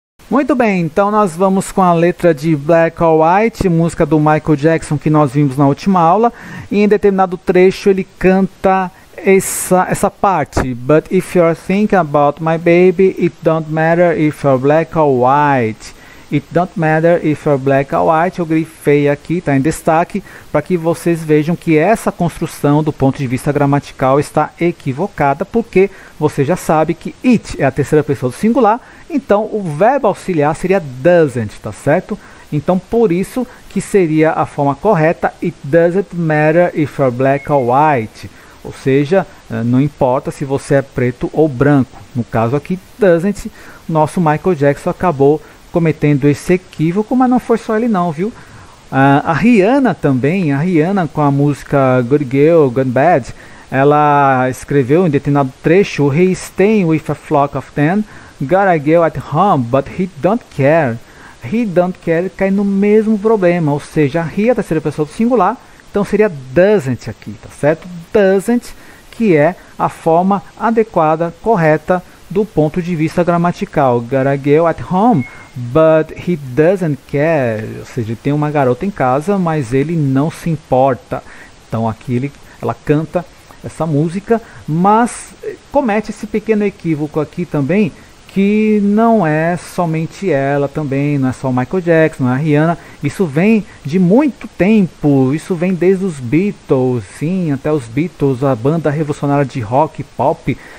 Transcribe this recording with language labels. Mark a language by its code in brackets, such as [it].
[pt] Muito bem, então nós vamos com a letra de Black or White, música do Michael Jackson que nós vimos na última aula, e em determinado trecho ele canta essa parte. [en] But if you're thinking about my baby, it don't matter if you're black or white. It don't matter if you're black or white. [pt] Eu grifei aqui, está em destaque, para que vocês vejam que essa construção do ponto de vista gramatical está equivocada, porque você já sabe que it é a terceira pessoa do singular, então o verbo auxiliar seria doesn't, tá certo? Então por isso que seria a forma correta, [en] it doesn't matter if you're black or white. [pt] Ou seja, não importa se você é preto ou branco. No caso aqui, doesn't, nosso Michael Jackson acabou cometendo esse equívoco, mas não foi só ele não, viu? A Rihanna também, com a música [en] Good Girl, Good Bad, [pt] ela escreveu em determinado trecho, [en] He is staying with a flock of 10, got a girl at home, but he don't care. He don't care [pt] cai no mesmo problema, ou seja, he é a terceira pessoa do singular, então seria doesn't aqui, tá certo? Doesn't, que é a forma adequada, correta do ponto de vista gramatical. [en] Got a girl at home, but he doesn't care. [pt] Ou seja, ele tem uma garota em casa, mas ele não se importa. Então aqui ela canta essa música, mas comete esse pequeno equívoco aqui também, que não é somente ela também, não é só o Michael Jackson, não é a Rihanna, isso vem de muito tempo, isso vem desde os Beatles, sim, até os Beatles, a banda revolucionária de rock e pop